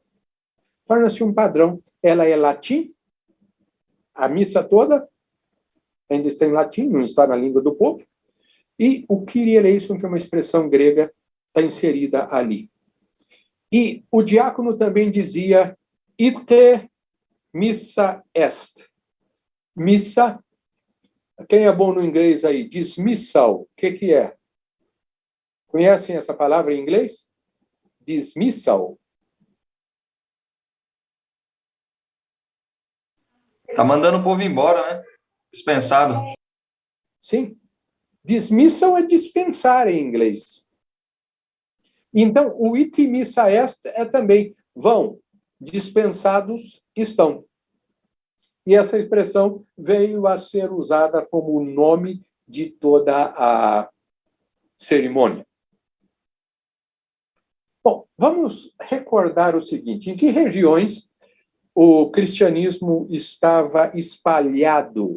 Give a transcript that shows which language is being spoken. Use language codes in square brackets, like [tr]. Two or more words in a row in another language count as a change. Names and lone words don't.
[pt] Torna-se um padrão. Ela é latim, a missa toda ainda está em latim, não está na língua do povo. E o [el] Kyrie eleison, [pt] que é uma expressão grega, está inserida ali. E o diácono também dizia [la] ite missa est. [pt] Missa, quem é bom no inglês aí? Dismissal, o que é? Conhecem essa palavra em inglês? Dismissal. Tá mandando o povo embora, né? Dispensado. Sim. Dismissal é dispensar em inglês. Então, o [la] ite missa est [pt] é também vão, dispensados estão. E essa expressão veio a ser usada como nome de toda a cerimônia. Bom, vamos recordar o seguinte: em que regiões o cristianismo estava espalhado?